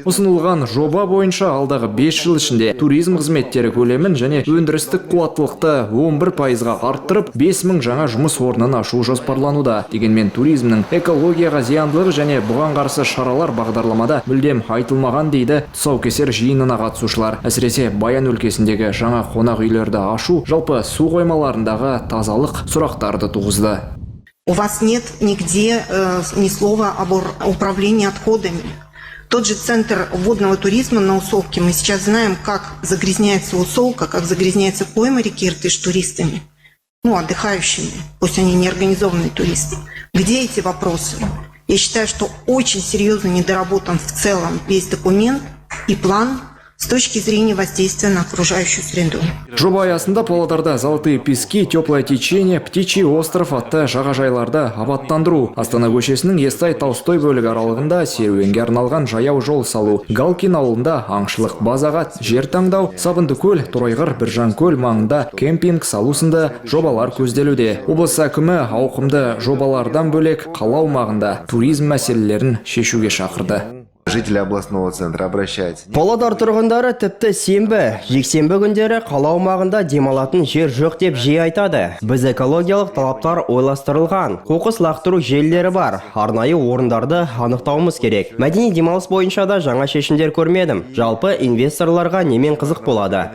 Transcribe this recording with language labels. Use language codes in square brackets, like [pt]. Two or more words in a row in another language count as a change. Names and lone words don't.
[kk] Ұсынылған жоба бойынша алдағы 5 жыл ішінде туризм қызметтері көлемін және өндірістік қуаттылықты 11%-ға арттырып, 5000 жаңа жұмыс орнын ашу жоспарлануда. Дегенмен туризмнің экологияға зияндылығы және бұған қарсы шаралар бағдарламада мүлдем айтылмаған дейді тұсаукесер жиынына қатысушылар. Әсіресе Баян өлкесіндегі жаңа қонақ үйлерді ашу, жалпы су қоймаларындағы тазалық сұрақтарды туғызды. [ru] У вас нет нигде ни слова об управлении отходами. Тот же центр водного туризма на Усолке. Мы сейчас знаем, как загрязняется Усолка, как загрязняется пойма реки Иртыш туристами. Отдыхающими. Пусть они не организованные туристы. Где эти вопросы? Я считаю, что очень серьезно недоработан в целом весь документ и план с точки зрения воздействия на окружающую среду. [kk] Жоба аясында Павлодарда Золотые пески, Теплое течение, Птичий остров атты жағажайларда абаттандыру, Астана көшесінің Естай Толстой бөлігі аралығында серуенге арналған жаяу жол салу, Галкин ауылында аңшылық базаға жер таңдау, Сабындыкөл, Торайғыр, Біржанкөл маңында кемпинг салу сынды жобалар көзделуде. Облыс әкімі ауқымды жобалардан бөлек қала аумағында туризм мәселелерін шешуге шақырды. [ru] Жители областного центра обращаются. [kk] Павлодар тұрғындары тіпті сенбі, жексенбі күндері қала аумағында демалатын жер жоқ деп жиі айтады. Біз экологиялық талаптар ойластырылған, қоқыс лақтыру желілері бар, арнайы орындарды анықтауымыз керек. Мәдени демалыс бойынша да жаңа шешімдер көрмедім. Жалпы инвесторларға немен қызық болады.